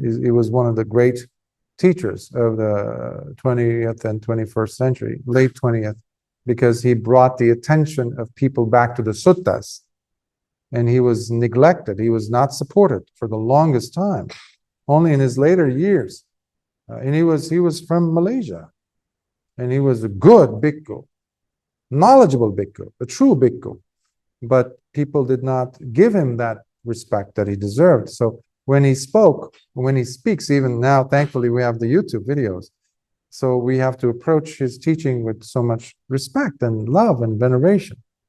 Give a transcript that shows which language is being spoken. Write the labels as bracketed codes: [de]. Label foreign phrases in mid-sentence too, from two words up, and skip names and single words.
[en] He was one of the great teachers of the 20th and 21st century, late 20th, because he brought the attention of people back to the suttas. And he was neglected. He was not supported for the longest time. Only in his later years. And he was from Malaysia, and he was a good bhikkhu, knowledgeable bhikkhu, a true bhikkhu, but people did not give him that respect that he deserved. So when he speaks, even now, thankfully, we have the YouTube videos. So we have to approach his teaching with so much respect and love and veneration.